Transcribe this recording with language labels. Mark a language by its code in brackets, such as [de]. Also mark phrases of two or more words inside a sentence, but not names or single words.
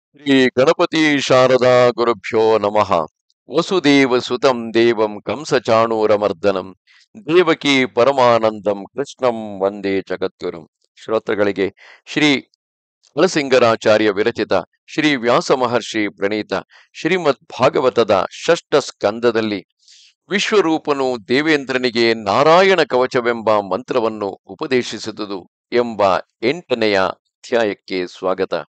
[sa] ಶ್ರೀ ಗಣಪತಿ ಶಾರದಾ ಗುರುಭ್ಯೋ ನಮಃ. ವಸುದೇವ ಸುತಂ ದೇವಂ ಕಂಸಚಾಣೂರಮರ್ದನಂ ದೇವಕಿ ಪರಮಾನಂದಂ ಕೃಷ್ಣಂ ವಂದೇ ಜಗದ್ಗುರುಂ. [kn] ಶ್ರೋತೃಗಳಿಗೆ ಶ್ರೀ ನರಸಿಂಗರಾಚಾರ್ಯ ವಿರಚಿತ ಶ್ರೀ ವ್ಯಾಸ ಮಹರ್ಷಿ ಪ್ರಣೀತ ಶ್ರೀಮದ್ ಭಾಗವತದ ಷಷ್ಠ ಸ್ಕಂದದಲ್ಲಿ ವಿಶ್ವರೂಪನು ದೇವೇಂದ್ರನಿಗೆ ನಾರಾಯಣ ಕವಚವೆಂಬ ಮಂತ್ರವನ್ನು ಉಪದೇಶಿಸಿದುದು ಎಂಬ 8ನೆಯ ಅಧ್ಯಾಯಕ್ಕೆ ಸ್ವಾಗತ.